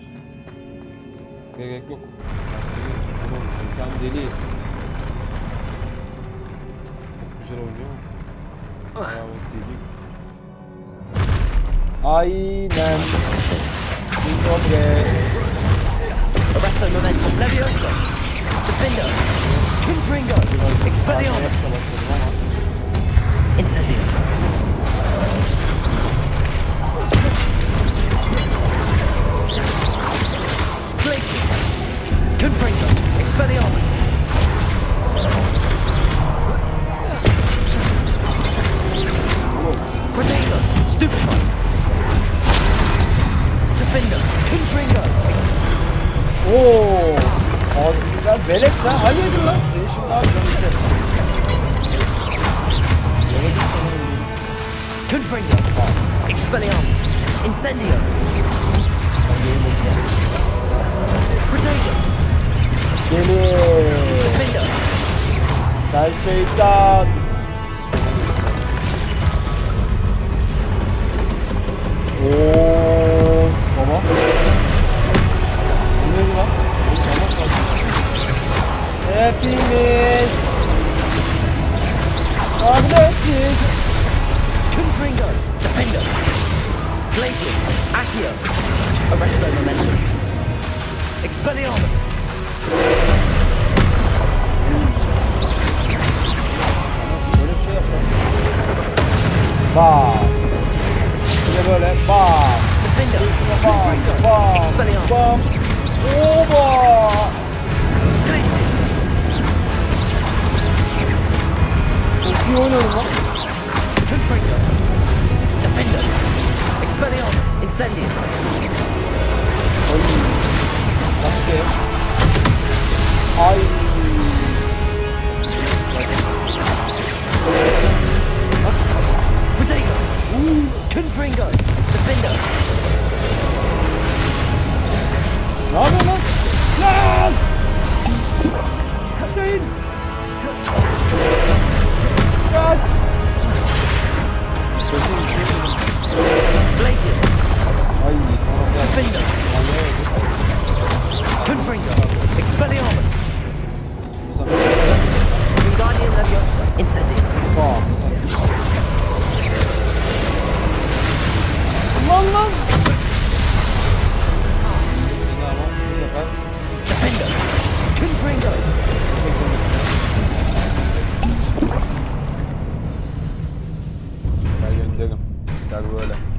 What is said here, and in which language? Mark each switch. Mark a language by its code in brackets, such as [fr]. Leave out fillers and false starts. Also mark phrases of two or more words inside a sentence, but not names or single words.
[tr] Gerek yok. Oğlum bir tane deli. Çok güzel oynuyor mu? Bayağı deli. Aynen. Dobre. Arresto momentum. Levioso. Defender. Confringo. Expelliarmus. Incendio. Glacius. Confringo. Expelliarmus. Grenado. Stupefy. Defender. Confringo. Ooo. Abi güzel. Belek sen halledin lan. Seni şimdi abi canım. Confringo. Expelliarmus. Incendio. Grenado. Deli. Defender. Sen şeytan. Ooo. Baba. Bu neydi lan? Hepimiz kardeşiz. Confringo. Defender. Glacius. Accio. Arresto momentum. Expelliarmus. Böyle bir şey yapsam. Bam. Bir de böyle bam. Defender. Confringo. Bam. Expelliarmus. Bam. Oba. Glacius. Çok iyi oynuyorum lan. Confringo. Defender. Expelliarmus. Incendio. Nasıl? Ay. Grenado. Confringo. Defender. Ne yapıyorsun lan? Lan! Değil. Kaç. Glacius. Ay tamam gel. Defender. Confringo. Expelliarmus. Wingardium Leviosa. Incendio. Bam. Lan. Bu sefer Defender. Confringo. gel gönderim. Gel böyle.